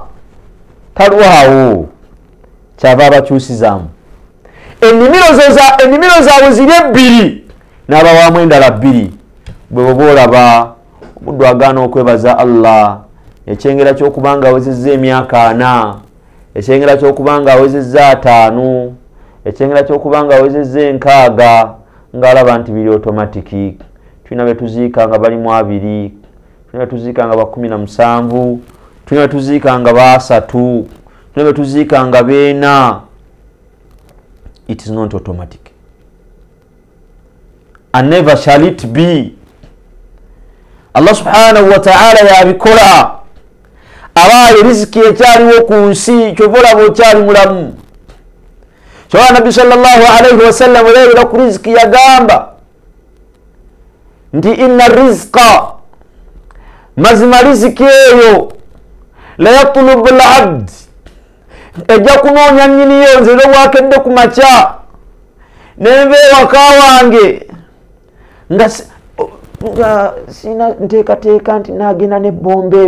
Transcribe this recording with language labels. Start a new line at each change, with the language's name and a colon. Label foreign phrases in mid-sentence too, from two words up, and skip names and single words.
Ganda: talwawo kyava abakyusizaamu ennimiro zaabwe ziri 2 n'abawaamu endala 2 bwe boba olaba omuddu agaana okwebaza Allah ekyengera ky'okubanga awezezza emyaka 4 ekyengera ky'okubanga awezezza 5 ekyengera ky'okubanga awezezza 6 ng'alaba nti biri automatiki. tulina betuziika nga balimu 2 tulina betuziika nga 17 tulina betuziika nga 3 tulina betuziika nga 4.
English: It is not automatic and never shall it be.
Arabic: الله سبحانه وتعالى
Ganda: yabikola abaye riziki ekyaliwo ku nsi kyovola bwokyali mulamu. Kyokka Nabbi
Arabic: صلى الله عليه وسلم
Ganda: leero ku riziki yagamba nti
Arabic: إن رزقا
Ganda: mazima riziki eyo
Arabic: لا يطلب العبد
Ganda: ejja kunoonya nnyiniyo nze lwobwakedde ku makya nenva ewaka wange nga sina nteekateeka nti naagenda nebbomba eyo.